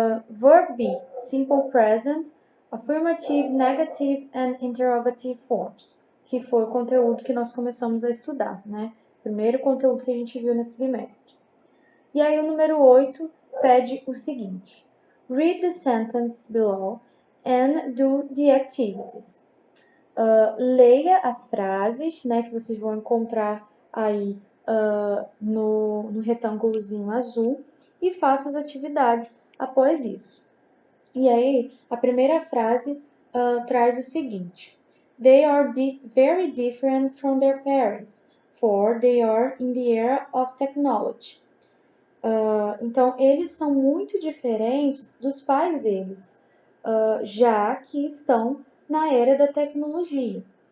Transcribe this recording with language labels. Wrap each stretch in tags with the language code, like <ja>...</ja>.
<en>Verb be, simple present, affirmative, negative and interrogative forms,</en> <pt>que foi o conteúdo que nós começamos a estudar, né? Primeiro conteúdo que a gente viu nesse bimestre. E aí o número 8 pede o seguinte.</pt> <en>Read the sentence below and do the activities.</en> <pt>Leia as frases, né, que vocês vão encontrar aí no retângulozinho azul e faça as atividades após isso. E aí, a primeira frase traz o seguinte:</pt> <en>They are very different from their parents, for they are in the era of technology.</en> <pt>Então, eles são muito diferentes dos pais deles, já que estão na era da tecnologia.</pt>